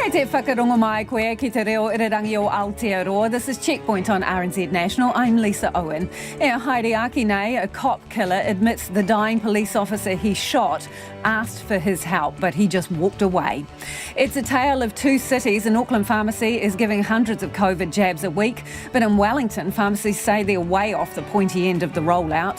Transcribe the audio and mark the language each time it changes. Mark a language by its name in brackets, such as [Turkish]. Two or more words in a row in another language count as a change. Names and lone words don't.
[Māori] whakarongo mai koe ki te reo irirangi o Aotearoa. [English] This is Checkpoint on RNZ National. I'm Lisa Owen. [Māori] Haere Aki nei, [English] a cop killer, admits the dying police officer he shot asked for his help, but he just walked away. It's a tale of two cities. An Auckland pharmacy is giving hundreds of COVID jabs a week, but in Wellington, pharmacies say they're way off the pointy end of the rollout.